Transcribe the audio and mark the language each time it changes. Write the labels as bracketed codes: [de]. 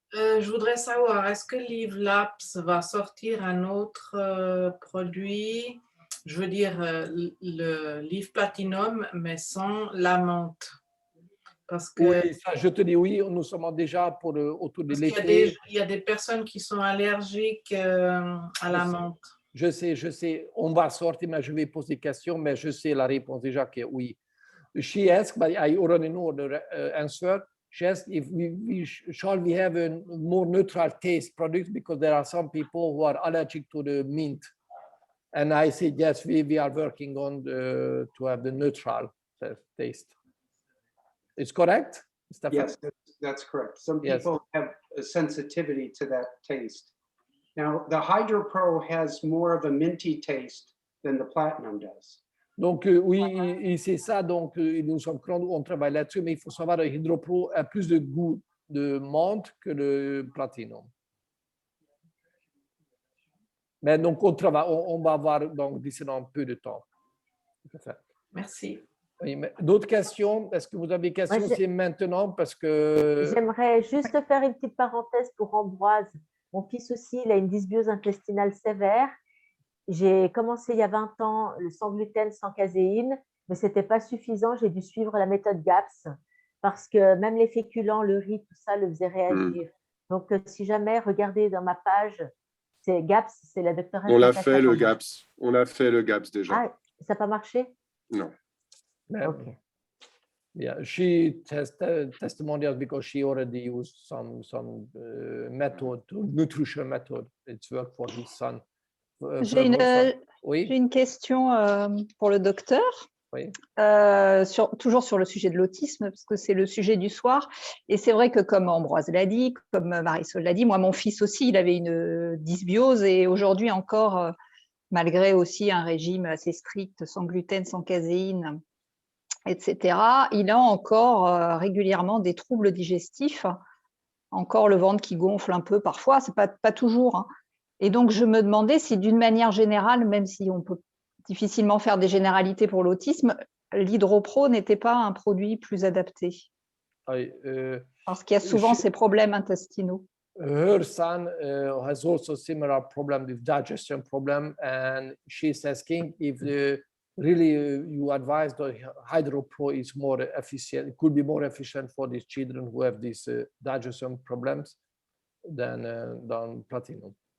[fr] Je voudrais savoir, est-ce que Live Labs va sortir un autre produit, je veux dire le Live Platinum, mais sans la menthe? Parce que, oui, ça, je te dis oui, nous sommes déjà autour de l'été. Il y a des personnes qui sont allergiques à la menthe. Je sais, on va sortir, mais je vais poser des questions, mais je sais la réponse déjà que oui. [en] She asked, but I already know the answer. She asked if shall we have a more neutral taste product because there are some people who are allergic to the mint. And I said, yes, we are working on to have the neutral taste. It's correct, Stefan? Yes, that's correct. Some people have a sensitivity to that taste. Now, the Hydro Pro has more of a minty taste than the Platinum does. [fr] Donc, oui, c'est ça. Donc, nous sommes on travaille là-dessus, mais il faut savoir que le Hydro Pro a plus de goût de menthe que le Platinum. Mais donc, on travaille, on va voir d'ici un peu de temps. Merci. Oui, d'autres questions? Est-ce que vous avez des questions? C'est maintenant parce que... J'aimerais juste faire une petite parenthèse pour Ambroise. Mon fils aussi, il a une dysbiose intestinale sévère. J'ai commencé il y a 20 ans le sans gluten, sans caséine, mais ce n'était pas suffisant. J'ai dû suivre la méthode GAPS parce que même les féculents, le riz, tout ça le faisait réagir. Donc, si jamais, regardez dans ma page, C'est GAPS, c'est la doctoresse. On l'a Natacha fait, le Cambon. GAPS. On a fait le GAPS déjà. Ah, ça n'a pas marché? Non. Ok. [en] Yeah, she testimonials because she already used some method, nutrition method. It's worked for his son. [fr] J'ai Oui. une question pour le docteur. Oui. Toujours sur le sujet de l'autisme, parce que c'est le sujet du soir. Et c'est vrai que comme Ambroise l'a dit, comme Marisol l'a dit, moi, mon fils aussi, il avait une dysbiose et aujourd'hui encore, malgré aussi un régime assez strict, sans gluten, sans caséine, etc., il a encore régulièrement des troubles digestifs, encore le ventre qui gonfle un peu parfois, c'est pas toujours. Hein. Et donc, je me demandais si d'une manière générale, même si on peut difficilement faire des généralités pour l'autisme, l'Hydropro n'était pas un produit plus adapté. Parce qu'il y a souvent ces problèmes intestinaux. [en] Her son has also similar problem with digestion problem, and she's asking if really you advise the Hydropro is more efficient, it could be more efficient for these children who have these digestion problems than Platinum.